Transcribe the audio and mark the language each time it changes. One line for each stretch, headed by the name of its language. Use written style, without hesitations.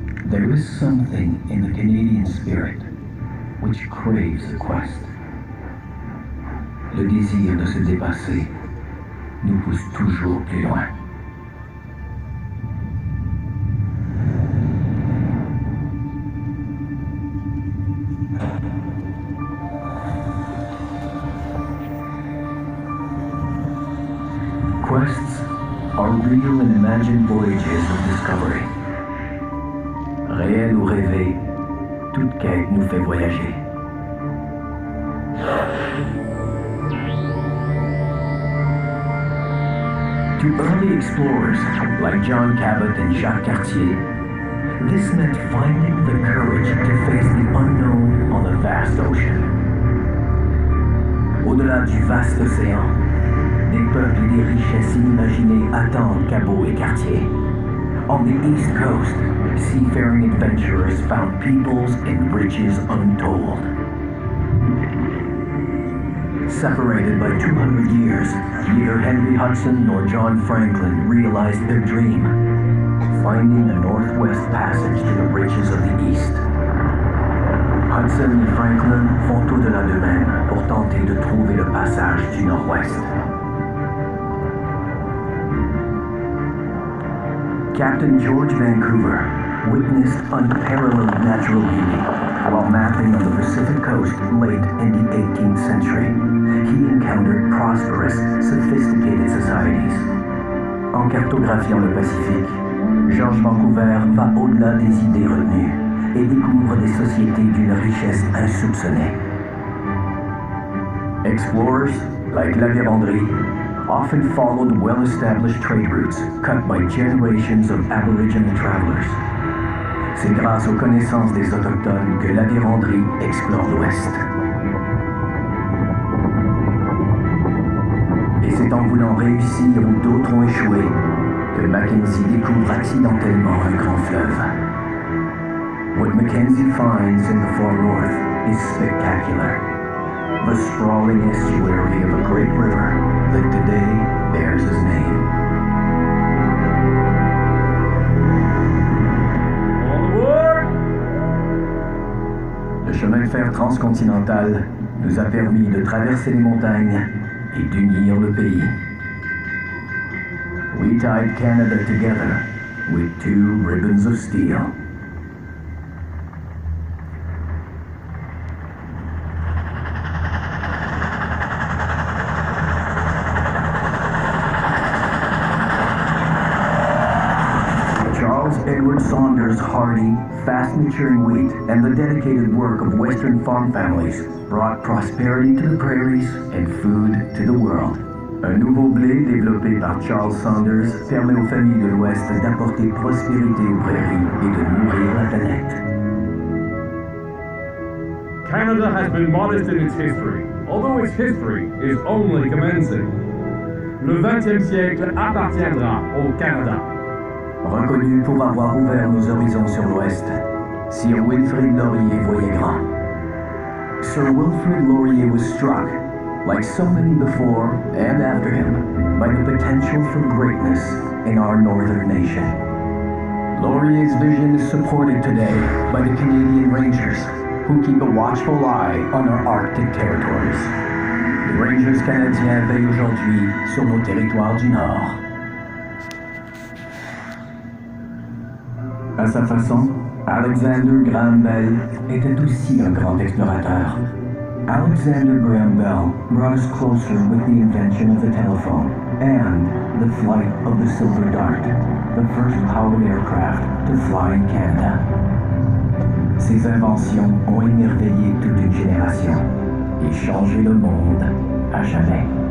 English: There is something in the Canadian spirit which craves a quest.
French: Le désir de se dépasser nous pousse toujours plus loin.
English: Quests are real and imagined voyages of discovery.
French: Réel ou rêvé, toute quête nous fait voyager.
English: To early explorers like John Cabot and Jacques Cartier, this meant finding the courage to face the unknown on a vast ocean.
French: Au-delà du vaste océan, des peuples et des richesses inimaginées attendent Cabot et Cartier.
English: On the East Coast, seafaring adventurers found peoples and riches untold. Separated by 200 years, neither Henry Hudson nor John Franklin realized their dream, finding a northwest passage to the riches of the East.
French: Hudson et Franklin font au-delà d'eux-mêmes pour tenter de trouver le passage du nord-ouest.
English: Captain George Vancouver witnessed unparalleled natural beauty while mapping on the Pacific coast late in the 18th century. He encountered prosperous, sophisticated societies.
French: En cartographiant le Pacifique, George Vancouver va au-delà des idées retenues et découvre des sociétés d'une richesse insoupçonnée.
English: Explorers, like La Vérendrye, often followed well-established trade routes cut by generations of Aboriginal travelers.
French: C'est grâce aux connaissances des Autochtones que La Vérendrye explore l'Ouest. Et c'est en voulant réussir où d'autres ont échoué que Mackenzie découvre accidentellement un grand fleuve.
English: What Mackenzie finds in the far north is spectacular. The sprawling estuary of a great river that today bears his name.
French: Le chemin de fer transcontinental nous a permis de traverser les montagnes et d'unir le pays.
English: We tied Canada together with two ribbons of steel. Edward Saunders' hardy, fast-maturing wheat and the dedicated work of Western farm families brought prosperity to the prairies and food to the world.
French: Un nouveau blé développé par Charles Saunders permet aux familles de l'Ouest d'apporter prospérité aux prairies et de nourrir la planète.
English: Canada has been modest in its history, although its history is only commencing.
French: Le 20e siècle appartiendra au Canada. Reconnu pour avoir ouvert nos horizons sur l'Ouest, Sir Wilfrid Laurier voyait grand.
English: Sir Wilfrid Laurier was struck, like so many before and after him, by the potential for greatness in our northern nation. Laurier's vision is supported today by the Canadian Rangers, who keep a watchful eye on our Arctic territories.
French: Les Rangers canadiens veillent aujourd'hui sur nos territoires du Nord. À sa façon, Alexander Graham Bell était aussi un grand explorateur.
English: Alexander Graham Bell brought us closer with the invention of the telephone and the flight of the Silver Dart, the first powered aircraft to fly in Canada.
French: Ces inventions ont émerveillé toute une génération et changé le monde à jamais.